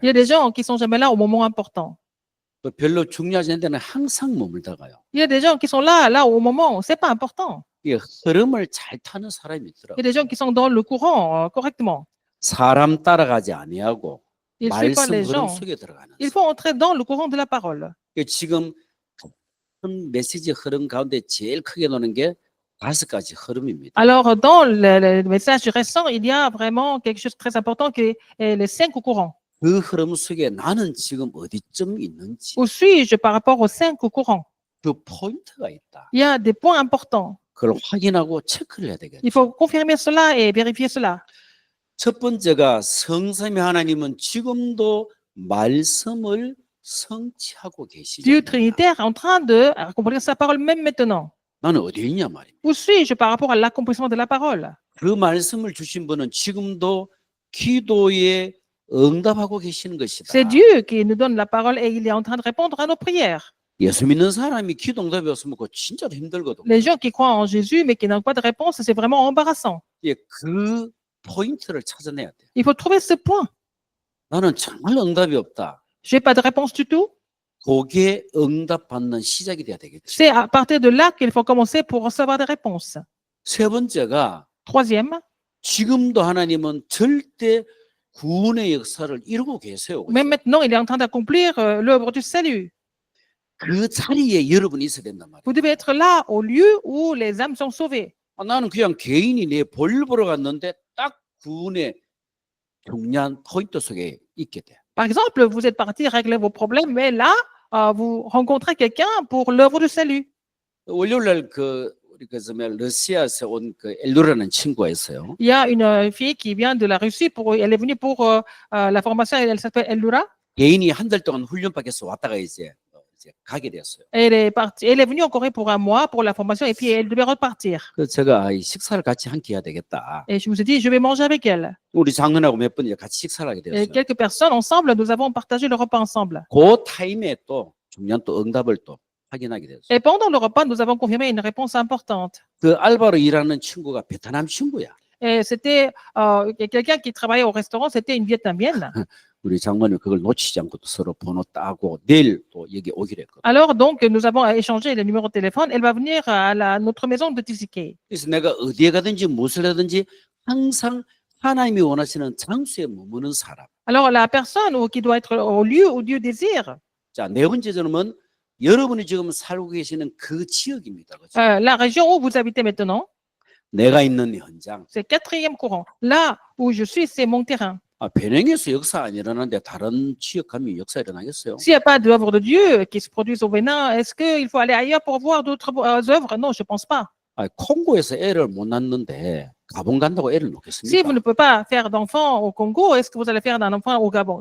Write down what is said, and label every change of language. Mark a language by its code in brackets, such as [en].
[fr] Il y a des gens qui sont jamais là au moment important. [ko] 또 별로 중요하지 않은 데는 항상 머물다가요. [fr] Il y a des gens qui sont là au moment où c'est pas important. [ko] 이 흐름을 잘 타는 사람이 [fr] Il y [ko] 있더라고요. [fr] a des gens qui sont dans le courant correctement. [ko] 사람 따라가지 아니하고 [fr] Ils ne suivent pas [ko] 말씀 [fr] les [ko] 흐름 [fr] gens. [ko] 속에 들어가는. [fr] Il faut entrer dans le courant de la parole. [ko] 지금 메시지 흐름 가운데 제일 크게 노는 게 5가지 흐름입니다. [fr] Alors, dans le message récent, il y a vraiment quelque chose de très important qui est les 5 courants. [ko] 그 흐름 속에 나는 지금 어디쯤 있는지 [fr] Où suis-je par rapport aux 5 courants? [ko] 그 포인트가 있다. [fr] Il y a des points importants. [ko] 그걸 확인하고 체크를 해야 되겠죠. [fr] Il faut confirmer cela et vérifier cela. [ko] 첫 번째가 성삼위 하나님은 지금도 말씀을 성취하고 [fr] Dieu [ko] 계시죠. [fr] Trinitaire est en train de accomplir sa parole même maintenant. [ko] 나는 어디에 있냐 말입니다. [fr] Où suis-je par rapport à l'accomplissement de la parole? [ko] 그 말씀을 주신 분은 지금도 기도에 응답하고 계시는 것이다. [fr] C'est Dieu qui nous donne la parole et il est en train de répondre à nos prières. [ko] 예수 믿는 사람이 기도 응답이 없으면 그거 진짜로 힘들거든요. [fr] Les gens qui croient en Jésus mais qui n'ont pas de réponse, c'est vraiment embarrassant. [ko] 예, 그 포인트를 찾아내야 돼요. [fr] Il faut trouver ce point. [ko] 나는 정말 응답이 없다. [fr] Je n'ai pas de réponse du tout. [ko] 그게 응답받는 시작이 돼야 되겠죠. [fr] C'est à partir de là qu'il faut commencer pour recevoir des réponses. [ko] 세 번째가 [fr] Troisième, [ko] 지금도 하나님은 절대 구원의 역사를 이루고 계세요. [fr] même maintenant, il est en train d'accomplir l'œuvre du salut. [ko] 그 자리에 여러분이 있어야 된단 말이에요. [fr] Vous devez être là au lieu où les âmes sont sauvées. [ko] 나는 그냥 개인이 내 볼 보러 갔는데 딱 구원의 중요한 포인트 속에 있게 돼. [fr] Par exemple, vous êtes parti régler vos problèmes, mais là, vous rencontrez quelqu'un pour l'œuvre du salut. [ko] 월요일날 우리 러시아에서 온 엘루라는 친구가 있어요. [fr] Il y a une fille qui vient de la Russie, elle est venue pour la formation, elle s'appelle Elura. [ko] 개인이 한 달 동안 훈련받아서 왔다가 이제 가게 됐어요. [fr] Elle est venue en Corée pour un mois pour la formation et puis elle devait repartir. [ko] 그래서 제가 이 식사를 같이 함께 해야 되겠다. [fr] Et je me suis dit, je vais manger avec elle. [ko] 우리 장로님하고 몇 번 이제 같이 식사를 하게 [fr] Et [ko] 됐어요. [fr] quelques personnes ensemble, nous avons partagé le repas ensemble. [ko] 그 타임에 또 중요한 또 응답을 또 확인하게 됐어요. [fr] Et pendant le repas, nous avons confirmé une réponse importante. [ko] 그 알바로 일하는 친구가 베트남 친구야. [fr] Et c'était quelqu'un qui travaillait au restaurant, c'était une Vietnamienne. [ko] 우리 장모님 그걸 놓치지 않고 또 서로 번호 따고 내일 또 여기 오기로 했거든. [fr] Alors donc, nous avons échangé les numéros de téléphone. Elle va venir à notre maison de Tisiquet. [ko] 그래서 내가 어디에 가든지 무엇을 하든지 항상 하나님이 원하시는 장소에 머무는 사람. [fr] Alors la personne qui doit être au lieu où Dieu désire. [ko] 자, 네 번째 점은 여러분이 지금 살고 계시는 그 지역입니다. 그렇죠? [fr] La région où vous habitez maintenant, [ko] 내가 있는 현장. [fr] c'est quatrième courant. Là où je suis, c'est mon terrain. [ko] 베냉에서 역사 안 일어나는데 다른 지역 가면 역사 일어나겠어요? [fr] S'il n'y a pas d'œuvres de Dieu qui se produisent au Bénin, est-ce qu'il faut aller ailleurs pour voir d'autres œuvres? Non, je ne pense pas. [ko] 콩고에서 애를 못 낳는데 가본 간다고 애를 [fr] Si vous [ko] 놓겠습니까? [fr] ne pouvez pas faire d'enfant au Congo, est-ce que vous allez faire d'un enfant au Gabon?